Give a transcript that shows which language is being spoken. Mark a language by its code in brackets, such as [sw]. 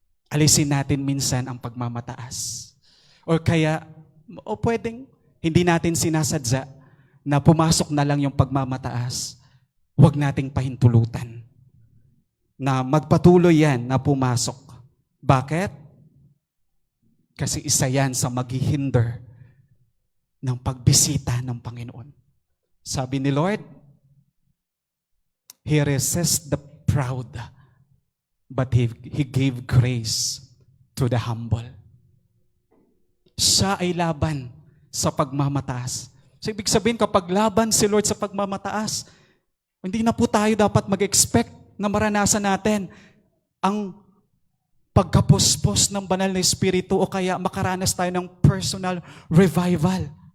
[tl] Alisin natin minsan ang pagmamataas. O kaya, o pwedeng hindi natin sinasadya na pumasok na lang yung pagmamataas. Huwag nating pahintulutan na magpatuloy yan na pumasok. Bakit? Kasi isa yan sa maghihinder ng pagbisita ng Panginoon. Sabi ni Lord, [en] He resists the proud, but He gave grace to the humble. [tl] Siya ay laban sa pagmamataas. So ibig sabihin kapag laban si Lord sa pagmamataas, hindi na po tayo dapat mag-expect na maranasan natin ang pagkapuspos ng banal na Espiritu o kaya makaranas tayo ng [en] personal revival.